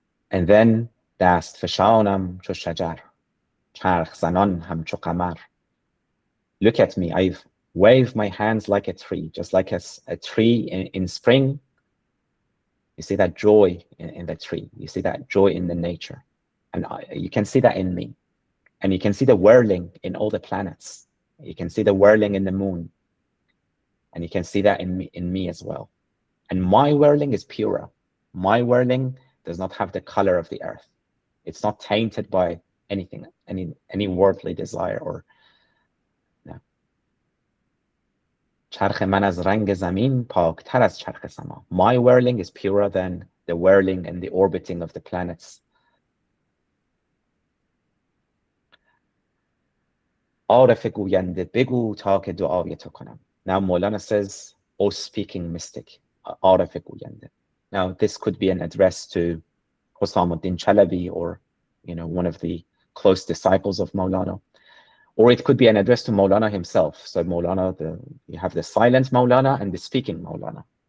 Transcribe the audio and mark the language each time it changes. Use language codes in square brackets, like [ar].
[en] And then [fa] dast fashanam چو شجر چرخ زنان همچو قمر. [en] Look at me, I've waved my hands like a tree, just like a tree in spring. You see that joy in the tree. You see that joy in the nature. And you can see that in me. And you can see the whirling in all the planets. You can see the whirling in the moon. And you can see that in me as well. And my whirling is purer. My whirling does not have the color of the earth. It's not tainted by anything, any worldly desire or no. [fa] چرخ من از رنگ زمین پاکتر از چرخ سما. [en] My whirling is purer than the whirling and the orbiting of the planets. [fa] عارف گوینده بگو تا که دعای تو کنم. [en] Now Maulana says, O speaking mystic, [fa] عارف گوینده. [en] Now this could be an address to Husamuddin Chalabi, or one of the close disciples of Maulana. Or it could be an address to Maulana himself. So Maulana, you have the silent Maulana and the speaking Maulana.